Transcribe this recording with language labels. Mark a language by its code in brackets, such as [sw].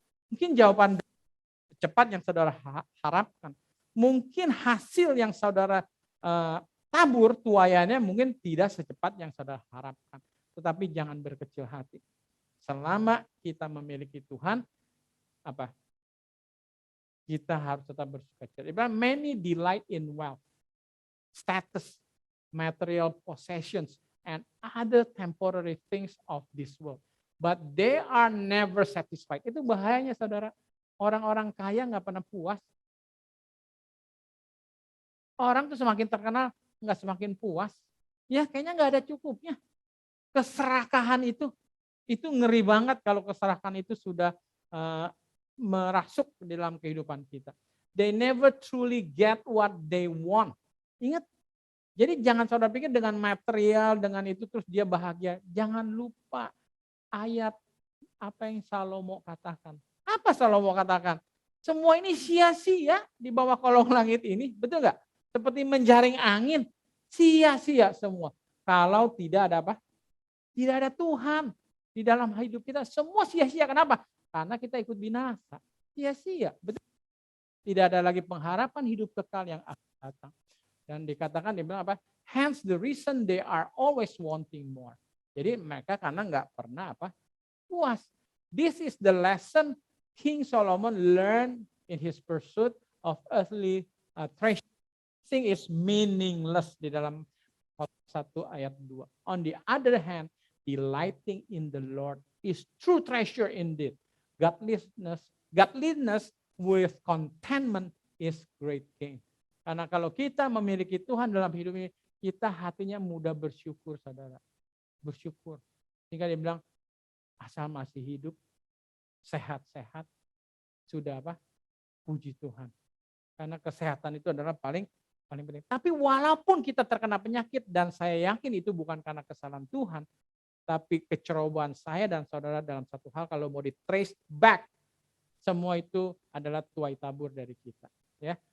[id] Mungkin jawaban cepat yang saudara harapkan. Mungkin hasil yang saudara tabur tuaiannya mungkin tidak secepat yang saudara harapkan. Tetapi jangan berkecil hati. Selama kita memiliki Tuhan, apa? Kita harus tetap bersukacita. [en] Many delight in wealth, status, material possessions, and other temporary things of this world. But they are never satisfied. [id] Itu bahayanya saudara. Orang-orang kaya nggak pernah puas. Orang tuh semakin terkenal, nggak semakin puas. Ya kayaknya nggak ada cukupnya. Keserakahan itu ngeri banget kalau keserakahan itu sudah merasuk di dalam kehidupan kita. [en] They never truly get what they want. [id] Ingat, jadi jangan saudara pikir dengan material, dengan itu terus dia bahagia. Jangan lupa ayat apa yang Salomo katakan. Apa Salomo katakan? Semua ini sia-sia di bawah kolong langit ini. Betul nggak? Seperti menjaring angin. Sia-sia semua. Kalau tidak ada apa? Tidak ada Tuhan di dalam hidup kita. Semua sia-sia. Kenapa? Karena kita ikut binasa. Sia-sia. Betul. Tidak ada lagi pengharapan hidup kekal yang akan datang. Dan dikatakan, dia bilang apa? [en] Hence the reason they are always wanting more. [id] Jadi mereka karena nggak pernah apa? Puas. [en] This is the lesson King Solomon learned in his pursuit of earthly treasure. Thing is meaningless [id] di dalam 1 ayat 2. [en] On the other hand, delighting in the Lord is true treasure indeed. Godliness with contentment is great gain. [id] Karena kalau kita memiliki Tuhan dalam hidup ini, kita hatinya mudah bersyukur, saudara. Bersyukur. Sehingga dia bilang, asal masih hidup, sehat-sehat, sudah apa? Puji Tuhan. Karena kesehatan itu adalah paling penting. Tapi walaupun kita terkena penyakit, dan saya yakin itu bukan karena kesalahan Tuhan, tapi kecerobohan saya dan saudara dalam satu hal, kalau mau di-trace back, semua itu adalah tuai tabur dari kita. Ya.